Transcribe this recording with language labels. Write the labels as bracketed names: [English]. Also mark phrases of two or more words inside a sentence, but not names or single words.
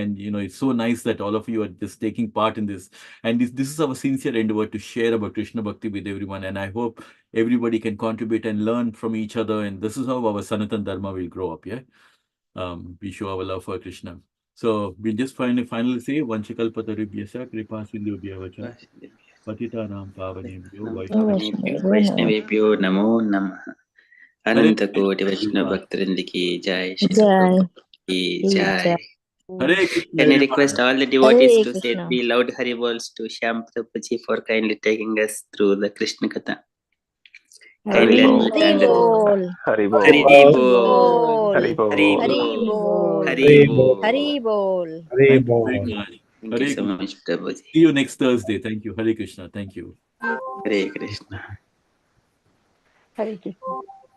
[English] And it's so nice that all of you are just taking part in this. And this is our sincere endeavor to share about Krishna Bhakti with everyone. And I hope everybody can contribute and learn from each other. And this is how our Sanatan Dharma will grow up. Yeah. We show our love for Krishna. So we'll just finally say [Sanskrit] वाञ्छाकल्पतरुभ्यश्च कृपा सिन्धुभ्य एव च पतितानां पावनेभ्यो वैष्णवेभ्यो वैष्णवेभ्यो नमो नमः [Hindi] अनंत कोटि वैष्णव भक्तवृंद की जय श्री प्रभुपाद की जय [English] Hare Krishna. Can I everyone. request all the devotees Hare to say Krishna. 3 loud Hari Bols to Shyam Prabhuji for kindly taking us through the Krishna Katha? Kindly unmute and Bol. Hari Bol. Hari Bol. Hari Bol. Hari Bol. Bol. Hari Bol. Hari Bol. Hare Thank you very Bol. much. Thank you so much, Prabhuji. See you next Thursday. Thank you. Hare Krishna. Thank you. Hare Krishna. Hare Krishna.